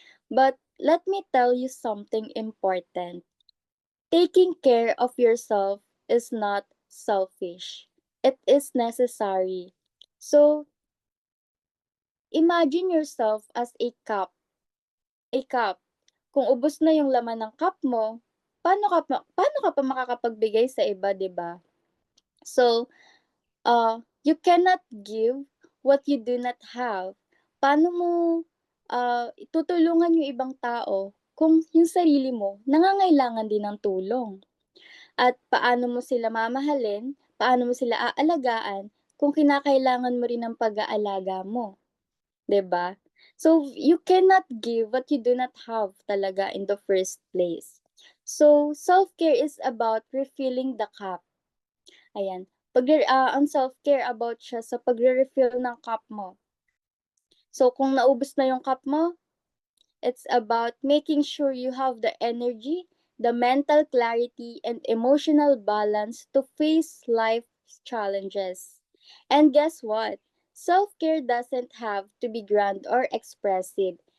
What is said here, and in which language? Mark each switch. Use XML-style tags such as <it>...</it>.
<en>But let me tell you something important. Taking care of yourself is not selfish. It is necessary. So imagine yourself as a cup. A cup.</en> <tl>Kung ubos na yung laman ng cup mo, paano ka pa makakapagbigay sa iba, 'di ba?</tl> <en>So, you cannot give what you do not have.</en> <tl>Paano mo tutulungan yung ibang tao kung yung sarili mo nangangailangan din ng tulong? At paano mo sila mamahalin, paano mo sila aalagaan kung kinakailangan mo rin ng pag-aalaga mo, 'di ba?</tl> <en>So, you cannot give what you do not have talaga in the first place. So, self-care is about refilling the cup. Ayan.</en> <tl>Ang self-care about siya sa pagre-refill ng cup mo.</tl> <en>So,</en> <tl>kung naubos na yung cup mo,</tl> <en>it's about making sure you have the energy, the mental clarity, and emotional balance to face life's challenges. And guess what? Self-care doesn't have to be grand or expressive.</en>